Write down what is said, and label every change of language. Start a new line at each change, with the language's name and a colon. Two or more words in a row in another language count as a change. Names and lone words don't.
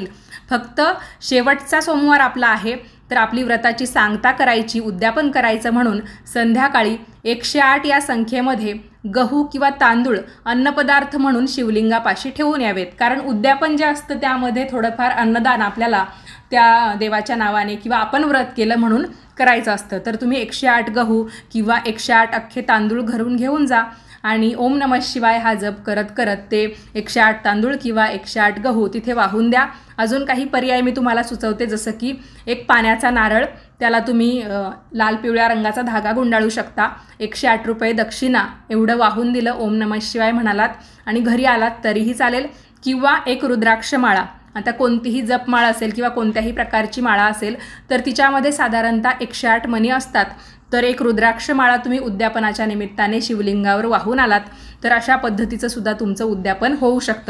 Marathi: फक्त शेवटचा सोमवार आपला आहे तर आपली व्रताची सांगता करायची, उद्यापन करायचं म्हणून संध्याकाळी 108 या संख्येमध्ये गहू किंवा तांदूळ अन्नपदार्थ म्हणून शिवलिंगापाशी ठेवून यावेत. कारण उद्यापन जे असतं त्यामध्ये थोडंफार अन्नदान आपल्याला त्या देवाच्या नावाने किंवा आपण व्रत केलं म्हणून करायचं असतं. तर तुम्ही 108 गहू किंवा 108 अख्खे तांदूळ घरून घेऊन जा आणि
Sanskrit: ओम नमः शिवाय
Marathi: हा जप करत करत ते 108 तांदूळ किंवा 108 गहू तिथे वाहून द्या. अजून काही पर्याय मी तुम्हाला सुचवते, जसं की एक पाण्याचा नारळ, त्याला तुम्ही लाल पिवळ्या रंगाचा धागा गुंडाळू शकता. 108 रुपये दक्षिणा एवढं वाहून दिलं,
Sanskrit: ओम नमः शिवाय
Marathi: म्हणालात आणि घरी आलात तरीही चालेल. किंवा एक रुद्राक्ष माळा, आता कोणतीही जपमाळ असेल किंवा कोणत्याही प्रकारची माळा असेल तर तिच्यामध्ये साधारणतः 108 मणी असतात. तर एक रुद्राक्ष माळा तुम्ही उद्यापनाच्या निमित्ताने शिवलिंगावर वाहून आलात तर अशा पद्धतीचं सुद्धा तुमचं उद्यापन होऊ शकतं.